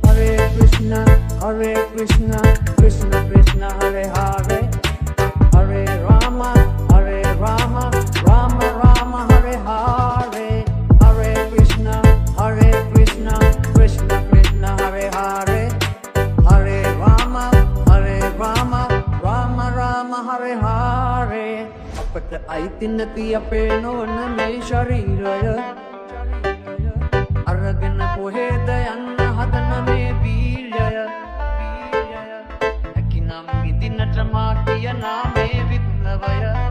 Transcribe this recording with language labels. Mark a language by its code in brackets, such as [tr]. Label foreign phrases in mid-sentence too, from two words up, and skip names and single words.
[sa] Hare Krishna, Krishna Krishna, Hare Hare, Hare Rama, Rama Rama, Hare Hare, Hare Krishna, Krishna Krishna, Hare Hare, Hare Rama, Rama Rama, Hare Hare. [si] අපට අයිති නැති අපේ නොවන මේ ශරීරය අරගෙන කොහෙද යන්න හදන මේ වීර්යය. හැකිනම් විඳින්නට මා කියනා මේ විද්නවය.